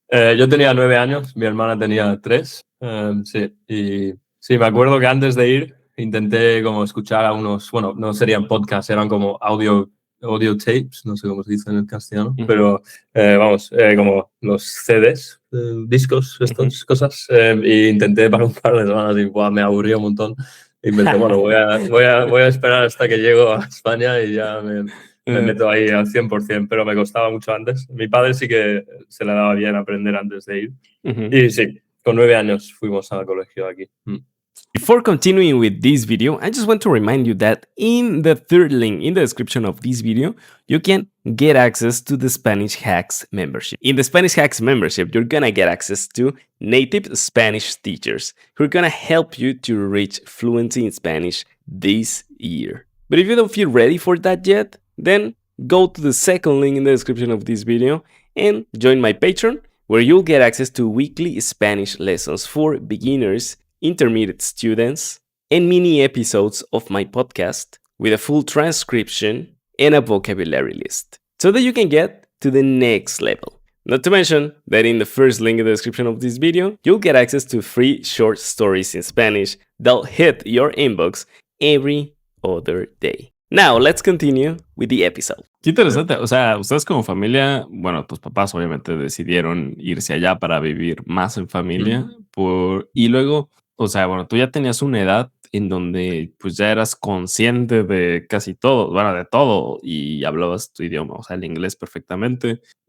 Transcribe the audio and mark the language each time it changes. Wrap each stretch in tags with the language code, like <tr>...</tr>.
<es>Yo tenía 9 años, mi hermana tenía 3. Sí, y sí, me acuerdo que antes de ir intenté como escuchar a unos, bueno, no serían podcasts, eran como audio tapes, no sé cómo se dice en el castellano, pero vamos, como los CDs, discos, estas cosas, e intenté para un par de semanas y me aburría un montón. Y pensé, bueno, voy a esperar hasta que llego a España y ya me meto ahí al 100%, pero me costaba mucho antes. Mi padre sí que se le daba bien aprender antes de ir. Y sí, con 9 años fuimos al colegio aquí.</es> <en>Before continuing with this video, I just want to remind you that in the third link in the description of this video, you can get access to the Spanish Hacks membership. In the Spanish Hacks membership, you're gonna get access to native Spanish teachers who are gonna help you to reach fluency in Spanish this year. But if you don't feel ready for that yet, then go to the second link in the description of this video and join my Patreon, where you'll get access to weekly Spanish lessons for beginners, intermediate students, and mini episodes of my podcast with a full transcription and a vocabulary list, so that you can get to the next level. Not to mention that in the first link in the description of this video, you'll get access to free short stories in Spanish that'll hit your inbox every other day. Now, let's continue with the episode.</en> <es>Qué interesante. O sea, ustedes como familia, bueno, tus papás obviamente decidieron irse allá para vivir más en familia. Y luego, o sea, bueno, tú ya tenías una edad en donde pues ya eras consciente de casi todo, bueno, de todo, y hablabas tu idioma, o sea, el inglés perfectamente.</es>